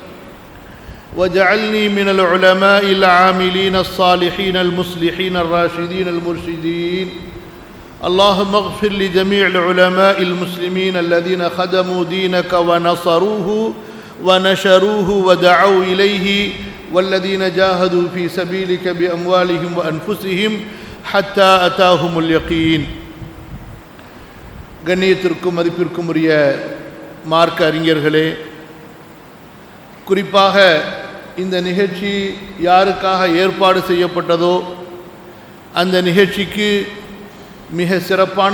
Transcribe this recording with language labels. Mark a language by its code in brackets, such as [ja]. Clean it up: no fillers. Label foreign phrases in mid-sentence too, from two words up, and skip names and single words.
[ar] وجعلني من العلماء العاملين الصالحين المصلحين الراشدين المرشدين اللهم اغفر لجميع العلماء المسلمين الذين خدموا دينك ونصروه ونشروه ودعوا إليه والذين جاهدوا في سبيلك بأموالهم وأنفسهم حتى أتاهم اليقين. [ta] கண்ணியத்திற்கும் மதிப்பிற்கும் உரிய மார்க்க அறிஞர்களே, குறிப்பாக இந்த நிகழ்ச்சி யாருக்காக ஏற்பாடு செய்யப்பட்டதோ அந்த நிகழ்ச்சிக்கு மிக சிறப்பான